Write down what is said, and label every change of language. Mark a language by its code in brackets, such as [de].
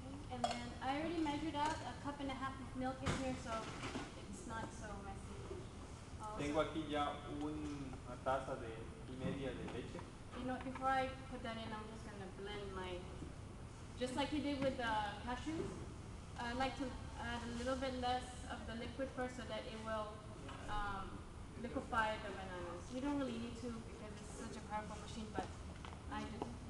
[en] And then I already measured out a cup and a half of milk in here, so it's not so messy. [es] Tengo aquí ya una taza y media de leche. [en] You know, before I put that in, I'm just gonna blend just like you did with the cashews. I like to add a little bit less of the liquid first so that it will liquefy the bananas. You don't really need to because it's such a powerful machine, but I do.